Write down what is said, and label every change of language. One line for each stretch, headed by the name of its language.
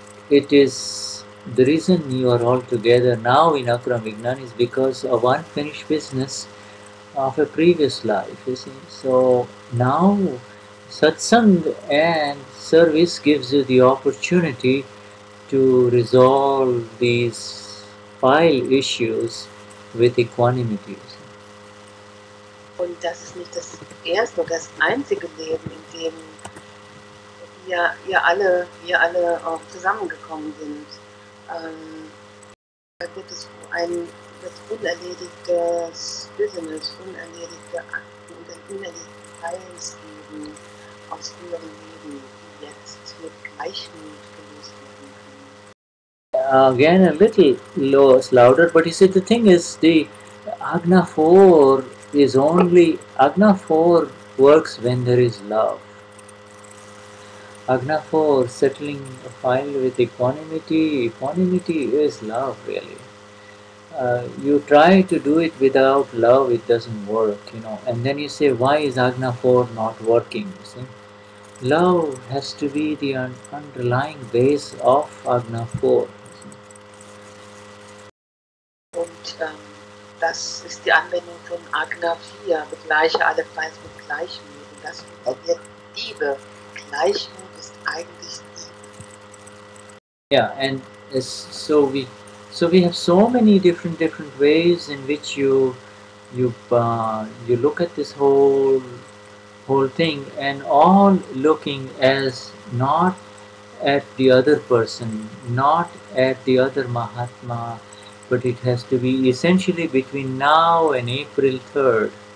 English: It is the reason you are all together now in Akram Vignan is because of unfinished business of a previous life, you see. So now satsang and service gives you the opportunity to resolve these file issues with equanimity.
German: Und das ist nicht das erste und das einzige Leben, in dem wir alle zusammengekommen sind. Da wird es das unerledigtes Business, unerledigte Akten und ein unerledigtes Heils geben aus früheren Leben, die jetzt mit Gleichmut gelöst werden können.
English: Again, a little louder, but you see, the thing is, the Agna 4 is only, Agna 4 works when there is love. Agna 4, settling a file with equanimity is love, really. You try to do it without love, it doesn't work, and then you say, why is Agna 4 not working, you see? Love has to be the underlying base of Agna 4.
German: Und das ist die Anwendung von Agna 4, begleiche alle Fleiß mit Gleichmut. Und das funktioniert Liebe. Gleichmut ist eigentlich Liebe.
English: Yeah, and so we have so many different ways in which you look at this whole thing, and all looking as not at the other person, not at the other Mahatma, but it has to be essentially between now and April 3rd.